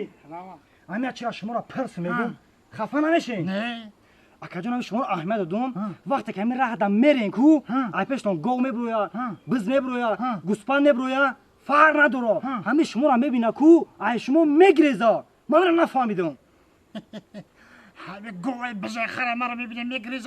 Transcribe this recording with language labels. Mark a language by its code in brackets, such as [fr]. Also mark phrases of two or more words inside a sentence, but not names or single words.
[tg] سلام همه چی شما را پرس میگم خفه نمیشین نه акаҷонам шумо аҳамият додум вақте ки ҳамин раҳ дам мерен ку ай пештон гов мебироя биз мебироя гӯспанд мебироя фарқ надоро ҳамин шуморо мебина ку ай шумо мегиреза манро нафаҳмидум ҳамин говай бизахара маро мебине мегреза